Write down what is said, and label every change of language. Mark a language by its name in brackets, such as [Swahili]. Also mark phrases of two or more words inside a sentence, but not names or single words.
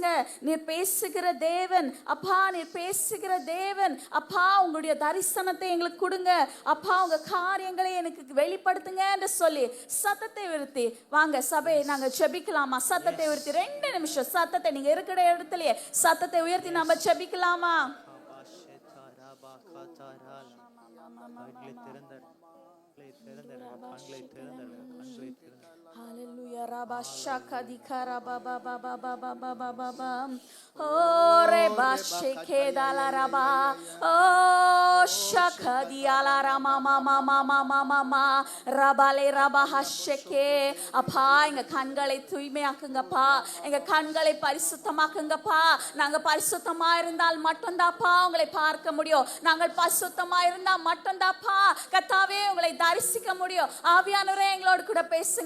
[Tamil] நீர் பேசுகிற தேவன் அப்பா, நீர் பேசுகிற தேவன் அப்பா. உங்களுடைய தரிசனத்தை எங்களுக்கு கொடுங்க அப்பா. உங்க காரியங்களை எனக்கு வெளிப்படுத்துங்க என்று சொல்லி சத்தத்தை உயர்த்தி வாங்க சபை நாங்க ஜெபிக்கலாமா? சத்தத்தை உயர்த்தி 2 நிமிஷம் சத்தத்தை நீங்க இருக்கிற இடத்துலயே சத்தத்தை உயர்த்தி நாம ஜெபிக்கலாமா? Hallelujah. Rabba shaka dikara ba ba ba ba ba ba ba ba ba ba. Oh reba sheke dala raba. Oh shaka diala rama ma ma ma ma ma ma ma. Rabale raba hasheke. அப்பா எங்க கண்களை தூய்மையாக்குங்கப்பா, எங்க கண்களை பரிசுத்தமாக்குங்கப்பா. நாங்க பரிசுத்தமா இருந்தால் மட்டும்தான்ப்பா உங்களை பார்க்க முடியும். நாங்கள் பரிசுத்தமா இருந்தா மட்டும்தான்ப்பா கர்த்தாவே உங்களை தரிசிக்க முடியும். ஆவியானவரே எங்களோடு கூட பேசுங்க.